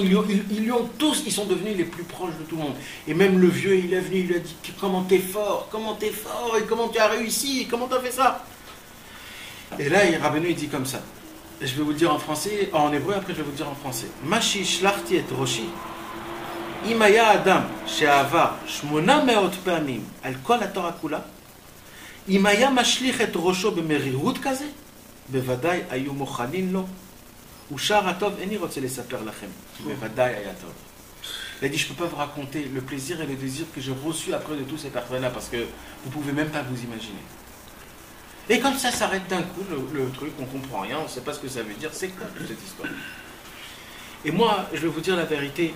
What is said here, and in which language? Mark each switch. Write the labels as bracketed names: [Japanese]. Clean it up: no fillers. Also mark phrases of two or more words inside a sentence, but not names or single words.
[French] Ils lui ont tous, ils sont devenus les plus proches de tout le monde. Et même le vieux, il est venu, il lui a dit comment t'es fort, et comment tu as réussi, et comment tu as fait ça. Et là, Rabbeinu, il dit comme ça. Et je vais vous le dire en français, en hébreu, après je vais vous le dire en français. [Hebrew] מה שהשלכתי את ראשי. אם היה אדם, שעבר, 800 פעמים, על כל התורה כולה, אם היה משליך את ראשו במרירות כזה, בוודאי היו מוכנים לו, ושאר הטוב איני רוצה לספר לכם, בוודאי היה טוב. [French] Il a dit, je ne peux pas vous raconter le plaisir et le désir que j'ai reçu après de tous ces personnes-là, parce que vous ne pouvez même pas vous imaginer. Et comme ça s'arrête d'un coup, le truc, on ne comprend rien, on ne sait pas ce que ça veut dire, c'est quoi toute cette histoire? Et moi, je vais vous dire la vérité.